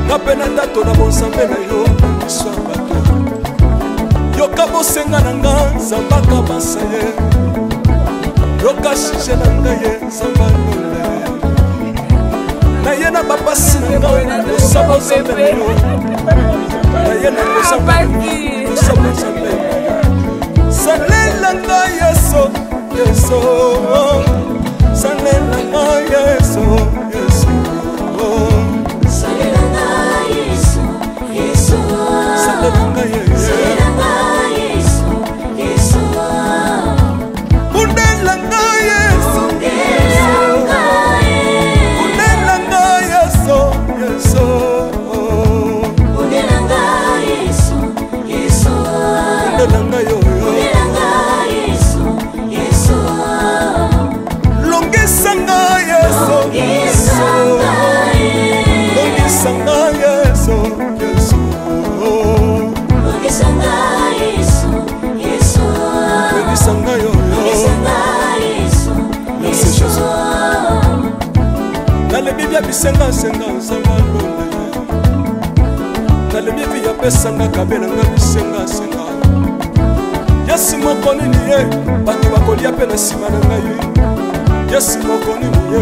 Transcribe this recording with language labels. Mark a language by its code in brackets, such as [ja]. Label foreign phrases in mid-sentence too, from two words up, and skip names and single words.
[ln] mpe na ndato na bonzambe na yo biso ya bato yoka bosenga na nga nzambe akabasa ye yoka shije na ngai ye nzambe alole na ye na bapasi na nga kosa bonzambe na yo na ye na kosa bonzambe salela nga yeso yeso salela nga yeso yeso salela nga yeso yeso salela nga yeso yeso undela nga yeso undela nga yeso yeso undela nga yeso yeso undela nga yo longisanga yeso yeso longisanga yeso yeso longisanga yeso yeso longisanga yo yeso [fr] merci Jésus [ln] nalebi bya bisenga senga nzamba londe nalebi bya pesanga kabela nga bisenga senga yesi moko nini ye bato bakolia mpe na nsima na ngai yesi moko nini ye